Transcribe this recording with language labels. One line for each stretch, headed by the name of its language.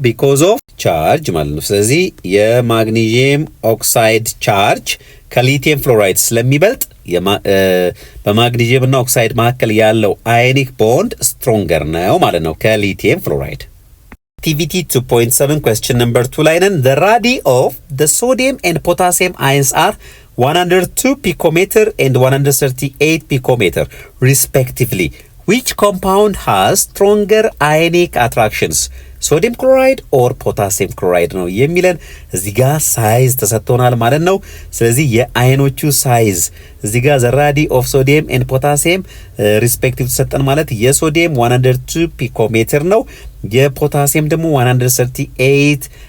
Amharic: ቢኮዝ ኦፍ ቻርጅ ማለት ነው። ስለዚህ የማግኔዚየም ኦክሳይድ ቻርጅ ከሊቲየም ፍሎራይድ ስለሚበልጥ በማግኔዚየም እና ኦክሳይድ መካከል ያለው አዮኒክ ቦንድ ስትሮንገር ነው ማለት ነው ከሊቲየም ፍሎራይድ።
English: Activity 2.7 question number 2
Amharic: ላይ ነን።
English: The radii of the sodium and potassium ions are 102 picometer and 138 picometer respectively. Which compound has stronger ionic attractions?
Amharic: ሶዲየም ክሎራይድ ኦር ፖታሲየም ክሎራይድ ነው የሚለን። እዚህ ጋር ሳይዝ ተሰጥቶናል ማለት ነው። ስለዚህ የአይኖቹ ሳይዝ እዚህ ጋር
English: the radii of sodium and potassium respectively
Amharic: ተሰጠን ማለት የሶዲየም 102 ፒኮሜትር ነው፣ የፖታሲየም ደግሞ 138